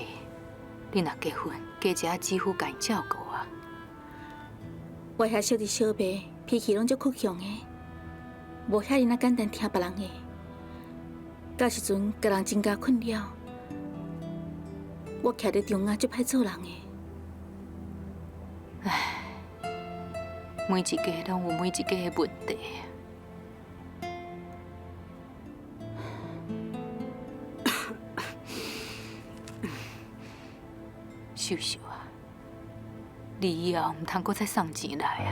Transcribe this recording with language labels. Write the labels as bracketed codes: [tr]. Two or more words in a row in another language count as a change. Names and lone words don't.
[nan] 你若结婚，加一下姊夫甲因照顾啊！我遐小弟小妹脾气拢足倔强的，无遐尔简单听别人的，到时阵甲人增加困扰。我徛伫中央足歹做人的。唉，每一家拢有每一家的问题。秀秀啊！你以后唔通阁再送钱来啊！